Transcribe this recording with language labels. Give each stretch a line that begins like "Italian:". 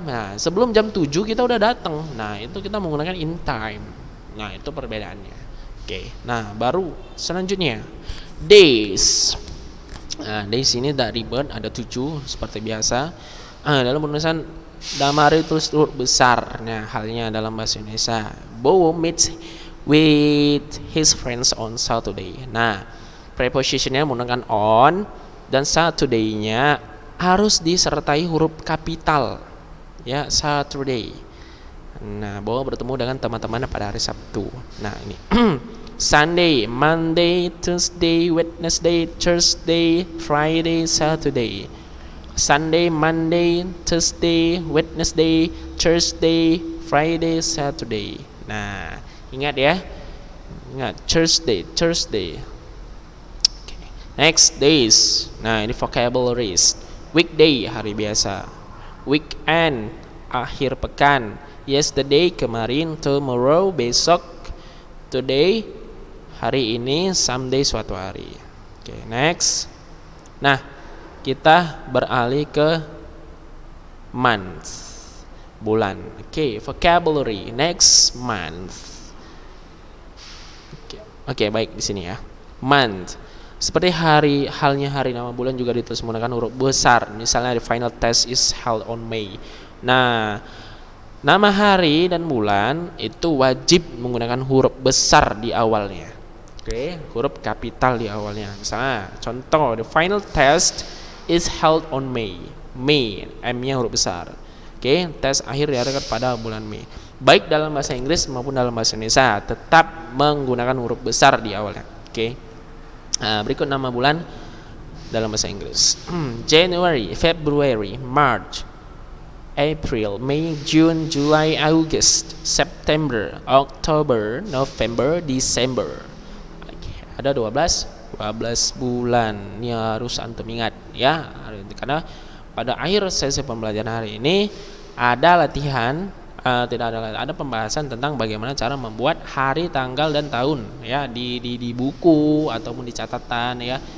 Indonesian: Nah, sebelum jam 7 kita udah datang. Nah, itu kita menggunakan in time. Nah, itu perbedaannya. Oke. Nah, baru selanjutnya days. Nah, days ini tak ribet, ada 7 seperti biasa. Dalam penulisan dalam hari tulis huruf besar. Nah, halnya dalam bahasa Indonesia.
English: Bowo meets with his friends on Saturday.
Indonesian: Nah, prepositionnya menggunakan on, dan Saturday-nya harus disertai huruf kapital, ya, Saturday. Nah, Bowo bertemu dengan teman-teman pada hari Sabtu.
English: Nah, ini Sunday, Monday, Tuesday, Wednesday, Thursday, Friday, Saturday. Sunday, Monday, Tuesday, Wednesday, Thursday, Friday, Saturday.
Indonesian: Nah, ingat ya, ingat Thursday. Okay. Next, days. Nah, ini vocabularies. Weekday, hari biasa. Weekend, akhir pekan. Yesterday, kemarin. Tomorrow, besok. Today, hari ini. Someday, suatu hari. Oke, next. Nah, kita beralih ke month, bulan.
English: Oke, vocabulary. Next, month.
Indonesian: Oke, baik di sini ya. Month. Seperti halnya hari, nama bulan juga ditulis menggunakan huruf besar.
English: Misalnya the final test is held on May.
Indonesian: Nah, nama hari dan bulan itu wajib menggunakan huruf besar di awalnya. Oke, huruf kapital di awalnya.
English: Misalnya, contoh, the final test is held on May.
Indonesian: May, M-nya huruf besar. Oke, tes akhir diadakan pada bulan Mei. Baik dalam bahasa Inggris maupun dalam bahasa Indonesia tetap menggunakan huruf besar di awalnya. Oke. Nah, berikut nama bulan dalam bahasa Inggris.
English: January, February, March, April, May, June, July, August, September, October, November, December.
Indonesian: Oke, ada 12 bulan. Ini harus antum ingat ya, karena pada akhir sesi pembelajaran hari ini ada latihan, ada pembahasan tentang bagaimana cara membuat hari, tanggal, dan tahun ya di buku ataupun di catatan ya.